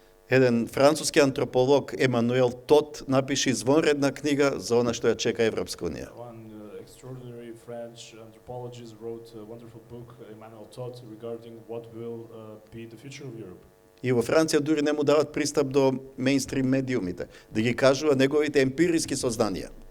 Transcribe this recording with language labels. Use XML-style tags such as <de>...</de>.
<mk>Еден француски антрополог Емануел Тот напише извонредна книга за она што ја чека Европска Унија.</mk> <en>One extraordinary French anthropologist wrote a wonderful book, Emmanuel Todt, regarding what will be the future of Europe.</en> <mk>И во Франција дури не му дават пристап до мејнстрим медиумите, да ги кажува неговите емпириски сознанија.</mk>